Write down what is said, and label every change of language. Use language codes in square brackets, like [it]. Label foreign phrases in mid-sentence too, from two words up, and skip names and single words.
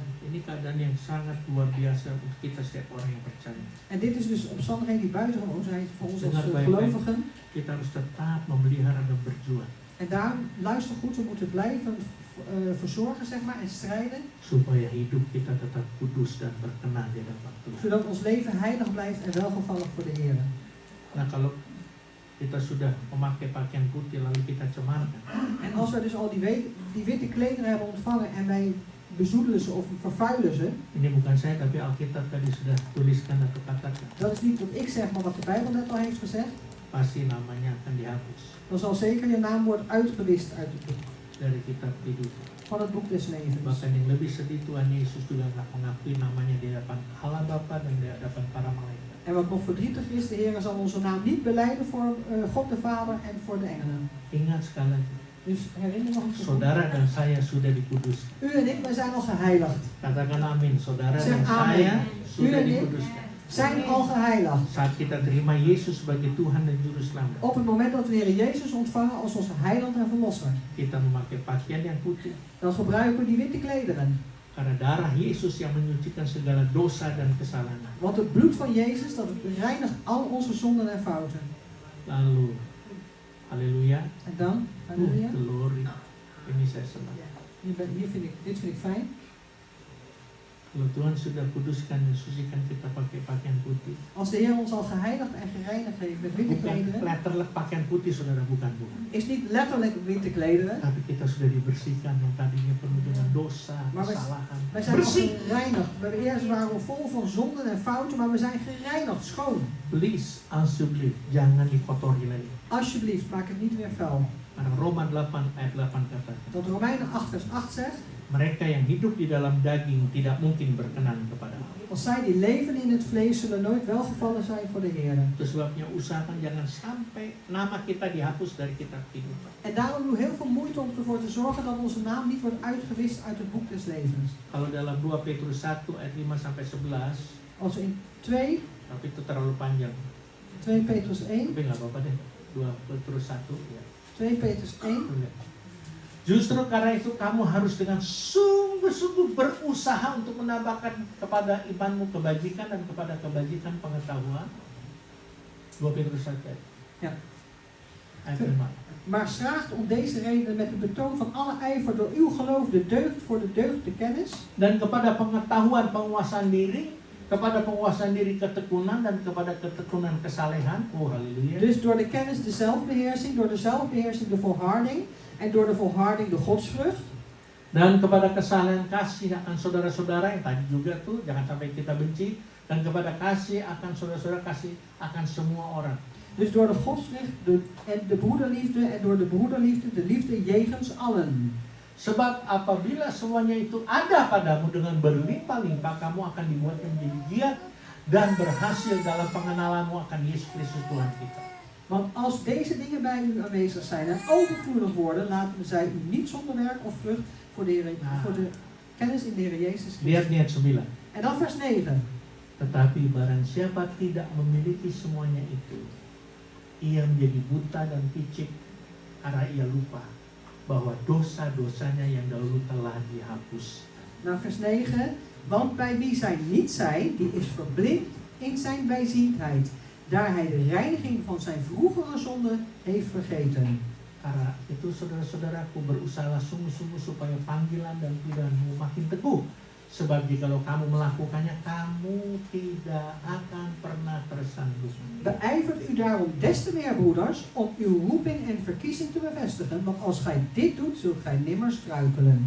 [id] Ini keadaan yang sangat luar biasa untuk kita setiap orang yang percaya. [nl] En dit is dus omstandigheden die buitengewoon zijn voor ons als [id] Dengar baik-baik. [nl] gelovigen. [id] Kita harus tetap memelihara dan berjuang. [nl] En daarom, luister goed, we moeten blijven verzorgen, zeg maar, en strijden. [id] Supaya hidup kita tetap kudus dan berkenan di hadapan Tuhan. [nl] Zodat ons leven heilig blijft en welgevallig voor de Heer. [id] Nah, kalau kita sudah memakai pakaian putih lalu kita cemarkan, [nl] En als wij dus al die witte klederen hebben ontvangen en wij bezoedelen ze of vervuilen ze. [id] ini bukan saya tapi Alkitab tadi sudah tuliskan atau katakan, [nl] Dat is niet wat ik zeg, maar wat de Bijbel net al heeft gezegd. [id] pasti namanya akan dihapus [nl] Dan zal zeker je naam worden uitgewist uit het boek. [id] dari kitab kehidupan. [nl] Van het boek des levens. [id] Bahkan yang lebih sedih, Tuhan Yesus juga nggak mengakui namanya di hadapan Allah Bapa dan di hadapan para malaikat. [nl] En wat nog verdrietig is, de Heer zal onze naam niet belijden voor God de Vader en voor de engelen. [id] Ingat sekali lagi, [nl] Dus herinner nog een keer. [id] saudara dan saya sudah dikuduskan. [nl] U en ik, wij zijn al geheiligd. [id] Katakan amin, saudara [nl] Zeg [id] dan [nl] amin. [id] saya [nl] U [id] sudah [nl] en ik [id] dikuduskan. [nl] zijn al geheiligd. [id] Saat kita terima Yesus sebagai Tuhan dan Juru Selamat, [nl] Op het moment dat we de Heer Jezus ontvangen als onze heiland en verlosser, [id] kita memakai pakaian yang putih. [nl] dan gebruiken we die witte klederen. [id] Karena darah Yesus yang menyucikan segala dosa dan kesalahan. [nl] Want het bloed van Jezus, dat reinigt al onze zonden en fouten. [id] Lalu, haleluya, [nl] En dan, halleluja, [id] glory. Ini saya senang. [nl] dit vind ik fijn. [id] Kalau Tuhan sudah kuduskan dan sucikan kita pakai pakaian putih. [nl] Als de Heer ons al geheiligd en gereinigd heeft met witte [id] Bukan [nl] klederen, [id] letterlijk pakaian putih, saudara, bukan. [nl] is niet letterlijk witte klederen, [id] Tapi kita sudah dibersihkan yang tadinya penuh dengan dosa, [nl] Maar wij- [id] kesalahan. [nl] wij zijn al [id] Bersih. [nl] gereinigd. We hebben eerst waren we vol van zonden en fouten, maar we zijn gereinigd, schoon. Please, alsjeblieft, [id] jangan dikotori lagi. [nl] Alsjeblieft, maak het niet weer vuil. [id] Karena Roma 8 ayat 8 katakan, [nl] Want Romeinen 8 vers 8 zegt, [id] mereka yang hidup di dalam daging tidak mungkin berkenan kepada Allah. [nl] als zij die leven in het vlees zullen nooit welgevallen zijn voor de Heer. [id] Itu sebabnya usahakan jangan sampai nama kita dihapus dari kitab kehidupan. [nl] En daarom doe heel veel moeite om ervoor te zorgen dat onze naam niet wordt uitgewist uit het boek des levens. [id] Kalau dalam 2 Petrus 1 ayat 5 sampai 11, [nl] Als we in 2 [id] tapi itu terlalu panjang. [nl] Petrus 1, [id] Tapi nggak apa-apa deh. 2 Petrus 1 ya. 2 Petrus 1, Justru karena itu kamu harus dengan sungguh-sungguh berusaha untuk menambahkan kepada imanmu kebajikan dan kepada kebajikan pengetahuan. 2 Petrus 1 [nl] Ja. [id] ayat 5. [nl] maar schraagt om deze reden met de betoon van alle ijver door uw geloof de deugd voor de deugd de kennis, [id] Dan kepada pengetahuan penguasaan diri, kepada penguasaan diri ketekunan dan kepada ketekunan kesalehan. Oh haleluya. [nl] dus door de kennis de zelfbeheersing, door de zelfbeheersing de volharding en door de volharding de godsvrucht. [id] Dan kepada kesalehan kasih akan saudara-saudara yang tadi juga tuh jangan sampai kita benci, dan kepada kasih akan saudara-saudara, kasih akan semua orang. [nl] Dus door de godsvrucht en de broederliefde en door de broederliefde de liefde jegens allen. [id] Sebab apabila semuanya itu ada padamu dengan berlimpah-limpah, kamu akan dibuat menjadi giat dan berhasil dalam pengenalanmu akan Yesus Kristus Tuhan kita. [nl] Want als deze dingen bij u aanwezig zijn en overvloedig worden, laten zij u niet zonder werk of vrucht voor de kennis in de Heer Jezus [id] Lihat [nl] Christus. [id] ayat 9. [nl] En dan vers 9. [id] Tetapi barang siapa tidak memiliki semuanya itu, ia menjadi buta dan picik karena ia lupa bahwa dosa-dosanya yang dahulu telah dihapus. [nl] Nou, vers 9. Want bij wie zij niet zijn, die is verblind in zijn bijziendheid, daar hij de reiniging van zijn vroegere zonde heeft vergeten. [id] Karena itu saudara-saudaraku, berusahalah sungguh-sungguh supaya panggilan dan pilihanmu makin teguh. Sebab jikalau kamu melakukannya, kamu tidak akan pernah tersandung. [nl] Beijvert u daarom des te meer, broeders, om uw roeping en verkiezing te bevestigen, want als gij dit doet, zult gij nimmer struikelen.